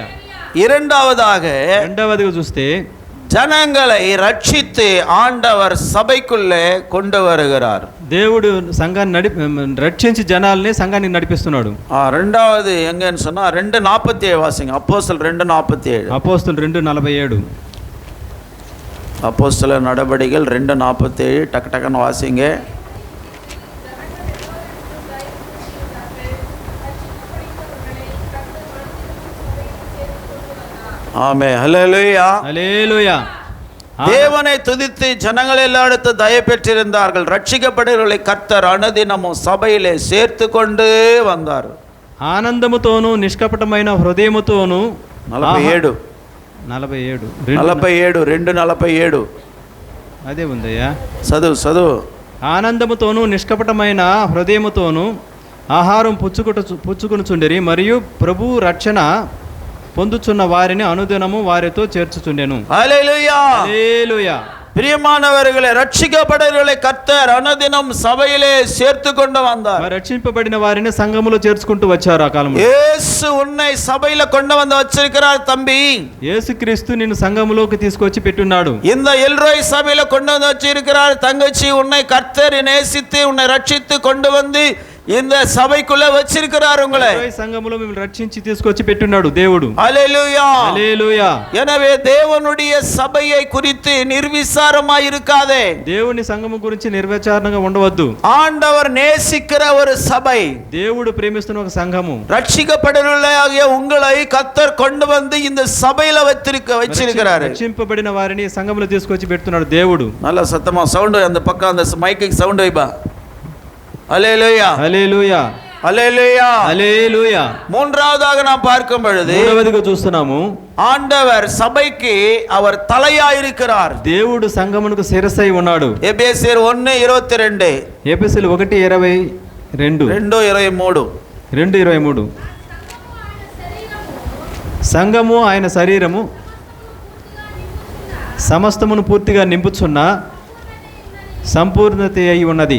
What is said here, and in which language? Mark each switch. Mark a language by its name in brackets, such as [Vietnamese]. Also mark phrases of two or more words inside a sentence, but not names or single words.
[Tamil] இரண்டாவதாக [Telugu] చూస్తే [Tamil] ஜனங்களை ரட்சித்து ஆண்டவர் சபைக்குள்ளே கொண்டு வருகிறார். [Telugu] దేవుడు సంఘాన్ని రక్షించి జనాల్ని సంఘానికి నడిపిస్తున్నాడు. [Tamil] రెండవది எங்கன்னு சொன்னா 2:47 வாசிங்க. அப்போஸ்தலர் 2:47. அப்போஸ்தலர் 2:47. அப்போஸ்தலர் நடபடிகள் 2:47. டக்கு டக்குன்னு வாசிங்க. ஆமென், ஹல்லேலூயா, ஹல்லேலூயா. தேவனை துதித்து ஜனங்கள் எல்லாரிடத்து தயை பெற்றிருந்தார்கள். ரட்சிக்கப்படுகிறவர்களை கர்த்தர் அனுதினமும் சபையிலே சேர்த்து கொண்டு வந்தார். [Telugu] ఆనందముతోను నిష్కపటమైన హృదయముతోను. 47 2:47. అదే ఉందయ్యా, చదువు. ఆనందముతోను నిష్కపటమైన హృదయముతోను ఆహారం పుచ్చుకొనుచుండిరి, మరియు ప్రభు రక్షణ పొందుచున్న వారిని అనుదినము వారితో చేర్చుచుండెను. హల్లెలూయా, హల్లెలూయా. [Tamil] பிரியமானவர்களே, ரட்சிக்கப்படுகிறவர்களை கர்த்தர் அனுதினம் சபையிலே சேர்த்து கொண்டு வந்தார். [Telugu] రక్షింపబడిన వారిని సంఘములో చేర్చుకుంటూ వచ్చారు ఆ కాలంలో. [Tamil] యేసు உன்னை சபையில கொண்டு வந்து வச்சிருக்கிறார் தம்பி. [Telugu] యేసుక్రీస్తు నిన్ను సంఘములోకి తీసుకొచ్చి పెట్టున్నాడు. [Tamil] இந்த எல்ரோய் சபையில கொண்டு வந்து வச்சிருக்கிறார் தங்கச்சி. உன்னை கர்த்தர் நேசித்து உன்னை ரட்சித்து கொண்டு வந்து இந்த சபைக்குள்ள வச்சிருக்கிறார் உங்களை. [Telugu] సంఘములో మిమ్మల్ని రక్షించి తీసుకొచ్చి పెట్టున్నాడు దేవుడు. హల్లెలూయా, హల్లెలూయా. [Tamil] எனவே தேவனுடைய சபையை குறித்து நிர்விசாரமாய் இருக்காதே. [Telugu] దేవుని సంఘము గురించి నిర్విచారణగా ఉండవద్దు. [Tamil] ஆண்டவர் நேசிக்கிற ஒரு சபை, [Telugu] దేవుడు ప్రేమిస్తున్న ఒక సంఘము. [Tamil] ரட்சிக்கப்படுகிறவர்களாகிய உங்களை கர்த்தர் கொண்டு வந்து இந்த சபையில வச்சிருக்கிறார். [Telugu] రక్షింపబడిన వారిని సంఘములో తీసుకొచ్చి పెడుతున్నాడు దేవుడు. [Tamil] நல்ல சத்தமா சவுண்ட், அந்த பக்கம் அந்த மைக்குக்கு சவுண்ட் வைப்பா. ஹல்லேலூயா, [Telugu] హల్లెలూయా, [Tamil] ஹல்லேலூயா, [Telugu] హల్లెలూయా. [Tamil] மூன்றாவதாக நாம் பார்க்கும் பொழுது [Telugu] మూడవదిగా చూస్తున్నాము, [Tamil] ஆண்டவர் சபைக்கு அவர் தலையாயிருக்கிறார். [Telugu] దేవుడు సంఘమునకు శిరస్సై ఉన్నాడు. [Tamil] எபேசியர் 1:22. [Telugu] ఎఫెసీయులు 1:22. 2:23. సంఘము ఆయన శరీరము సమస్తమును పూర్తిగా నింపుచున్న సంపూర్ణత అయి ఉన్నది.